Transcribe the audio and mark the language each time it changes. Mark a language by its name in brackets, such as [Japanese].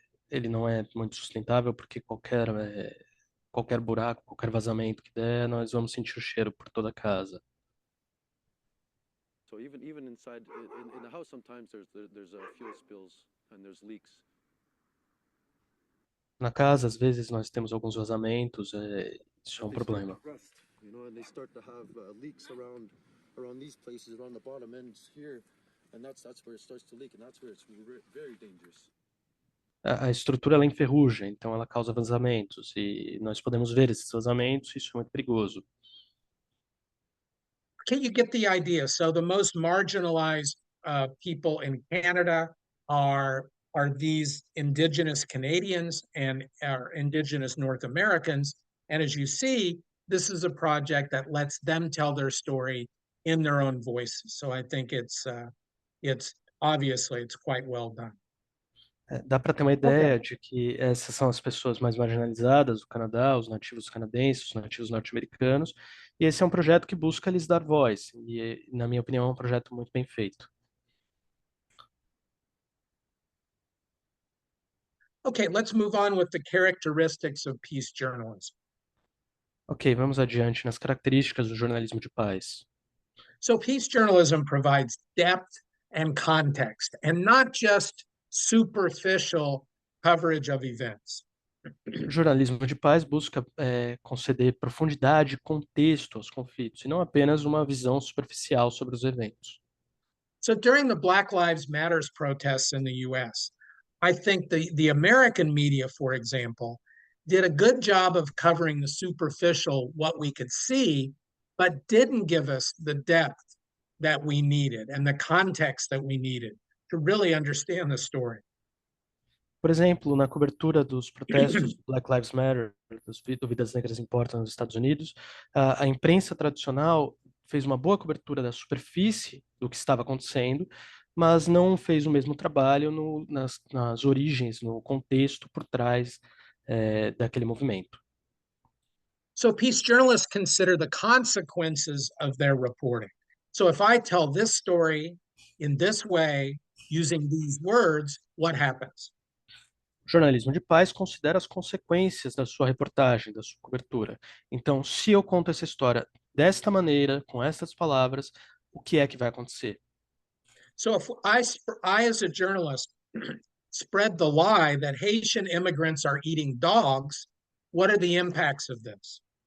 [Portuguese] Ele não é muito sustentável porque qualquer buraco, qualquer vazamento que der, nós vamos sentir o cheiro por toda a casa. [English] So even inside in the house, sometimes there's fuel spills and there's leaks. [Portuguese] Na casa, às vezes, nós temos alguns vazamentos, isso é um problema. [English] You know, and they start to have leaks around these places, around the bottom ends here, and that's where it starts to leak, and that's where it's very dangerous. [Portuguese] A estrutura ela enferruja, então ela causa vazamentos, e nós podemos ver esses vazamentos, isso é muito perigoso. [English] Can you get the idea? So the most marginalized people in Canada are these Indigenous Canadians and are Indigenous North Americans. And as you see, this is a project that lets them tell their story in their own voices. So I think it's obviously it's quite well done. [Portuguese] Dá para ter uma ideia de que essas são as pessoas mais marginalizadas do Canadá, os nativos canadenses, os nativos norte-americanos, e esse é um projeto que busca lhes dar voz, e na minha opinião é um projeto muito bem feito. [English] Okay, let's move on with the characteristics of peace journalism. [Portuguese] Ok, vamos adiante nas características do jornalismo de paz. [English] So peace journalism provides depth and context, and not just superficial coverage of events. [Portuguese] O jornalismo de paz busca conceder profundidade e contexto aos conflitos, e não apenas uma visão superficial sobre os eventos. [English] So during the Black Lives Matters protests in the US, I think the American media, for example, did a good job of covering the superficial, what we could see, but didn't give us the depth that we needed and the context that we needed to really understand the story. [Portuguese] Por exemplo, na cobertura dos protestos Black Lives Matter, do Vidas Negras Importam nos Estados Unidos, a imprensa tradicional fez uma boa cobertura da superfície do que estava acontecendo, mas não fez o mesmo trabalho nas origens, no contexto por trás daquele movimento. [English] So peace journalists consider the consequences of their reporting. So if I tell this story in this way, using these words, what happens? [Portuguese] O jornalismo de paz considera as consequências da sua reportagem, da sua cobertura. Então, se eu conto essa história desta maneira, com essas palavras, o que é que vai acontecer? [English] So if I as a journalist, spread the lie that Haitian immigrants are eating dogs, what are the impacts of this?